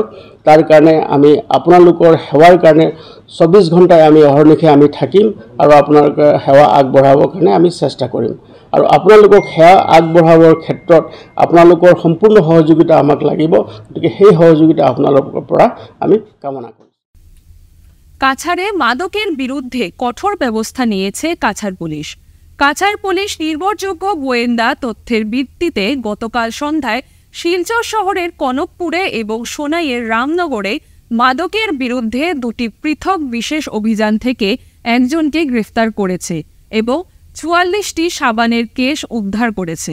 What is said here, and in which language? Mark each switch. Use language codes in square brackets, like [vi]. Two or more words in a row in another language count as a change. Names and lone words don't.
[as] তাৰ কাৰণে আমি আপোনালোকৰ সেৱাৰ কাৰণে 24 ঘণ্টাই আমি অহৰ্নিশে আমি থাকিম আৰু আপোনালোকে সেৱা আগবঢ়াবৰ কাৰণে আমি চেষ্টা কৰিম। আৰু আপোনালোকক সেৱা আগবঢ়াবৰ ক্ষেত্ৰত আপোনালোকৰ সম্পূৰ্ণ সহযোগিতা আমাক লাগিব, গতিকে সেই সহযোগিতা আপোনালোকৰ পৰা আমি কামনা কৰিম। [bn] কাছাড়ে মাদকের বিরুদ্ধে কঠোর ব্যবস্থা নিয়েছে কাছাড় পুলিশ। কাছাড় পুলিশ নির্ভরযোগ্য গোয়েন্দা তথ্যের ভিত্তিতে গতকাল সন্ধ্যায় শিলচর শহরের কনকপুরে এবং সোনাইয়ের রামনগরে মাদকের বিরুদ্ধে 2টি পৃথক বিশেষ অভিযান থেকে একজনকে গ্রেফতার করেছে এবং 44টি সাবানের কেস উদ্ধার করেছে।